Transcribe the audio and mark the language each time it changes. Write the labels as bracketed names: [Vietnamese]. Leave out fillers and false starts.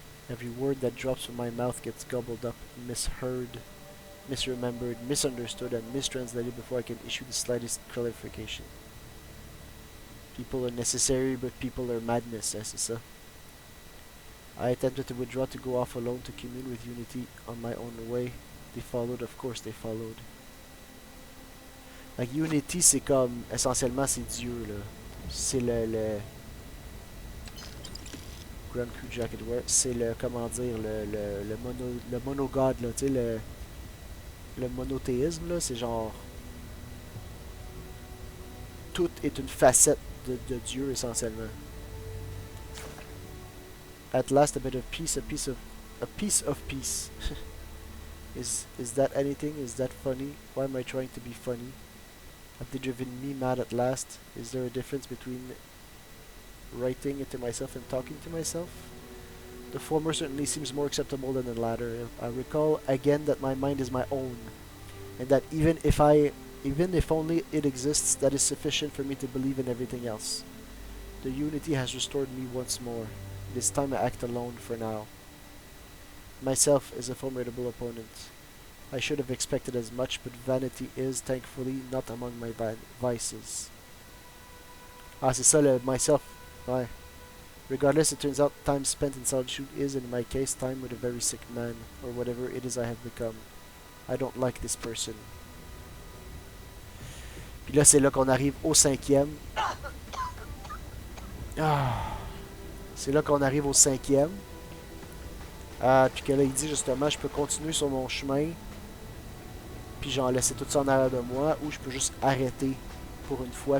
[English] Every word that drops from my mouth gets gobbled up, misheard, misremembered, misunderstood, and mistranslated before I can issue the slightest clarification. People are necessary, but people are madness, [French] c'est ça. [English] I attempted to withdraw to go off alone to commune with unity on my own way. They followed, of course they followed. [French] Like, unity, c'est comme, essentiellement, c'est Dieu, là. C'est le Grand Crew Jacket Wear, c'est le, comment dire, le monogod, là, tu sais, le monothéisme, là, c'est genre... Tout est une facette de Dieu, essentiellement. [English] At last, a bit of peace, a piece of peace. Is that anything? Is that funny? Why am I trying to be funny? Have they driven me mad at last? Is there a difference between writing it to myself and talking to myself? The former certainly seems more acceptable than the latter. I recall again that my mind is my own, and that even if only it exists, that is sufficient for me to believe in everything else. The unity has restored me once more. It is time I act alone for now. Myself is a formidable opponent. I should have expected as much, but vanity is, thankfully, not among my vices. [French] Ah, c'est ça le myself. Ouais. [English] Regardless, it turns out time spent in solitude is, in my case, time with a very sick man, or whatever it is I have become. I don't like this person. [French] Puis là, c'est là qu'on arrive au 5e. Ah. C'est là qu'on arrive au 5e. Puis que là, il dit justement, je peux continuer sur mon chemin. Puis genre laisser tout ça en arrière de moi. Ou je peux juste arrêter pour une fois.